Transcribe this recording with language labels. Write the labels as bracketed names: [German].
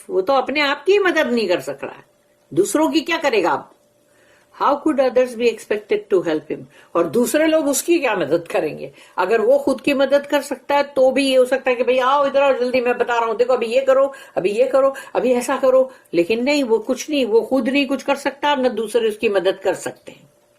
[Hindi] वो तो अपने आप की मदद नहीं कर सक रहा है, दूसरों की क्या करेगा अब? [English] How could others be expected to help him? [Hindi] और दूसरे लोग उसकी क्या मदद करेंगे? अगर वो खुद की मदद कर सकता है तो भी ये हो सकता है कि भाई आओ इधर आओ जल्दी, मैं बता रहा हूं, देखो अभी ये करो, अभी ये करो, अभी ऐसा करो। लेकिन नहीं, वो कुछ नहीं, वो खुद नहीं कुछ कर सकता, न दूसरे उसकी मदद कर सकते हैं।